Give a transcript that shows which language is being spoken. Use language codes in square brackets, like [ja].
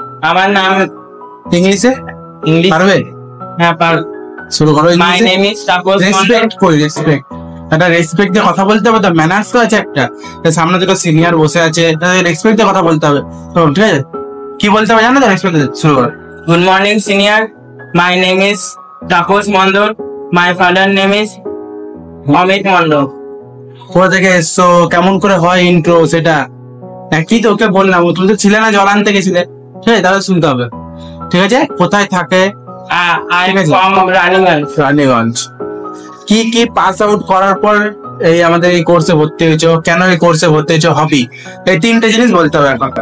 [bn] আমার নাম ইংলিশে ইংলিশ। পারবে? হ্যাঁ পার। শুরু করো [en] My [bn] ইংলিশে। [en] name is Taposh Mandal. [bn] Respect কই, রেসপেক্ট, একটা রেসপেক্ট দিয়ে কথা বলতে হবে তো, ম্যানার্স তো আছে একটা। সামনে দুটো সিনিয়র বসে আছে, রেসপেক্ট দিয়ে কথা বলতে হবে তো, ঠিক আছে? কি বলতে হবে জানো তো? রেসপেক্ট শুরু করো। [en] Good morning, senior. My name is Taposh Mandal. My father name is Amit Mandal. [bn] কোথা থেকে এসছো, কেমন করে হয় ইন্ট্রো, সেটা একই তো ওকে বললাম। তুমি তো ছিলে না, জল আনতে গেছিলে, ঠিক আছে? তাহলে শুনতে হবে, ঠিক আছে? কোথায় থাকে? [en] I am [bn] ঠিক আছে। [en] from Raniganj. [bn] রানীগঞ্জ। কি কি পাস আউট করার পর এই আমাদের এই কোর্সে ভর্তি হয়েছো, কেন এই কোর্সে ভর্তি হয়েছো, হবি, এই তিনটে জিনিস বলতে হবে এখন।